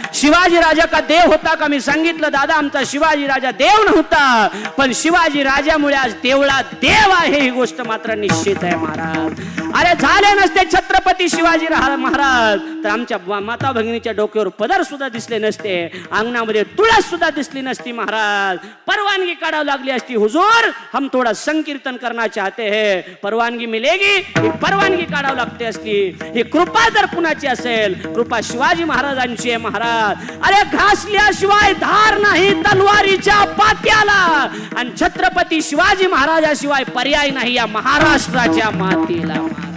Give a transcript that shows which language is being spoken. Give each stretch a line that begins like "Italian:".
Marathi: शिवाजी राजा का देव होता का? मी सांगितलं दादा आमचा शिवाजी राजा देव नव्हता, पण शिवाजी राजामुळे आज देवळा देव आहे ही गोष्ट मात्र निश्चित आहे महाराज. अरे झाले नसते छत्रपती शिवाजी महाराज तर आमच्या माता भगिनीच्या डोक्यावर पदर सुद्धा दिसले नसते, अंगणामध्ये तुळस सुद्धा दिसली नसती महाराज. परवानगी काढावी लागली असती.
Hindi: हुजूर हम थोड़ा संकीर्तन करना चाहते हैं, परवानगी मिलेगी?
Marathi: ही परवानगी काढावी लागते असती. ही कृपा जर कुणाची असेल, कृपा शिवाजी महाराजांची आहे महाराज. अरे घासल्याशिवाय धार नाही तलवारीच्या पात्याला, आणि छत्रपती शिवाजी महाराजाशिवाय पर्याय नाही या महाराष्ट्राच्या मातीला.